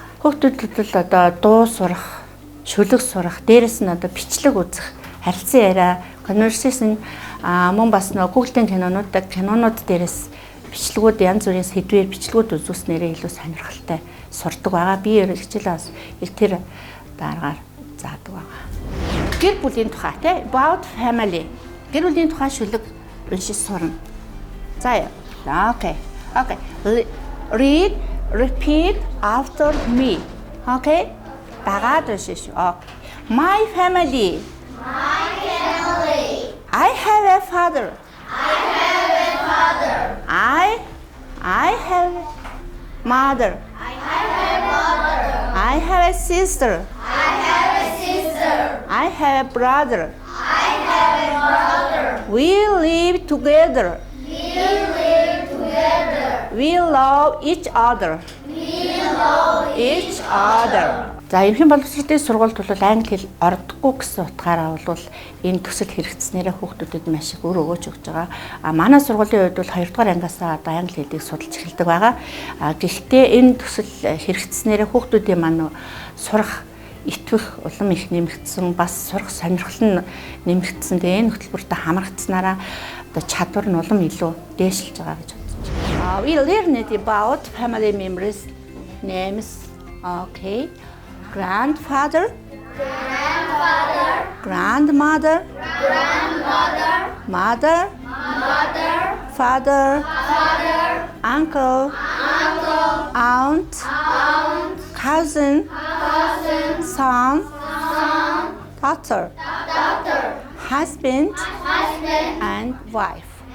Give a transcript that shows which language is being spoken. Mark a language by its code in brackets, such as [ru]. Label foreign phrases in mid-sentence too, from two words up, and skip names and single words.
[mn] Хүүхдүүд бол одоо дуу сурах, шүлэг сурах, дээрэс нь одоо бичлэг үзэх, харилцан яриа, conversation мөн бас нөгөө Google-ийн кинонууд дээрээс бичлэгүүд янз бүрийн сэдвээр бичлэгүүд үзүүлснээрээ илүү сонирхолтой сурдаг байгаа. Би хичээлээ бас их тэр дараагаар заадаг байгаа. Гэр бүлийн тухай тий [en] about family. [mn] Гэр бүлийн тухай шүлэг уншиж сурна. За яа. [en] Okay. Read, repeat after me. Okay? [mn] Дагаад уншиж. [en] My family. I have a father. I have mother. I have a sister. I have a brother. We live together. We love each other. Each other. [mn] За эрхэм боловсролын сургуульд бол англи хэл ордоггүй гэсэн утгаараа бол энэ төсөл хэрэгцснээрээ хүүхдүүдэд маш их өр өгөөж өгч байгаа. Манай сургуулийн хувьд бол 2 дугаар ангиасаа одоо англи хэлийг судалж эхэлдэг байгаа. Гэхдээ энэ төсөл хэрэгцснээрээ хүүхдүүдийн маань сурах итвэх улам их нэмэгдсэн, бас сурах сонирхол нь нэмэгдсэн. Тэгээ энэ хөтөлбөртөд хамрагдсанараа одоо чадвар нь улам илүү дээшилж байгаа гэж бодож байна. [en] We learned about family members names. Okay. Grandfather, grandmother, mother, father, uncle, aunt, cousin, son, daughter, husband, and wife.